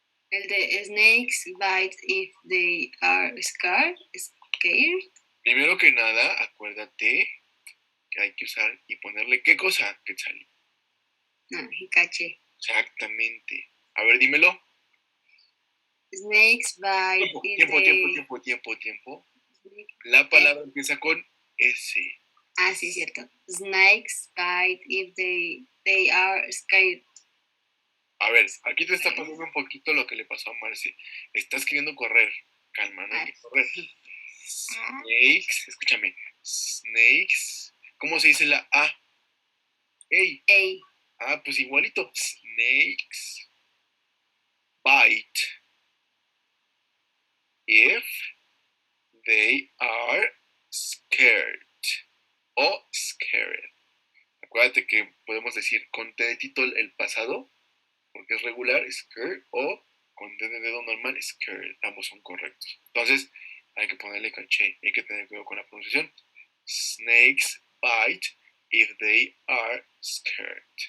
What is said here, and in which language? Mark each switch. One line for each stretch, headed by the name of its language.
Spanish: El de
English: snakes bite if they are scared.
Spanish: Primero que nada, acuérdate que hay que usar y ponerle ¿qué cosa, Quetzali? Caché. Exactamente. A ver, dímelo.
English: Snakes bite if
Spanish: Tiempo. La palabra empieza con S. Sí, cierto.
English: Snakes bite if they are scared.
Spanish: A ver, aquí te está pasando un poquito lo que le pasó a Marce. Estás queriendo correr. Calma, no hay que correr. Snakes, escúchame. Snakes. ¿Cómo se dice la A? Ey. Pues igualito.
English: Snakes bite if they are scared o scared.
Spanish: Acuérdate que podemos decir con T de título el pasado, porque es regular, scared, o con T de dedo normal, scared. Ambos son correctos. Entonces, hay que ponerle caché. Hay que tener cuidado con la pronunciación.
English: Snakes bite if they are scared.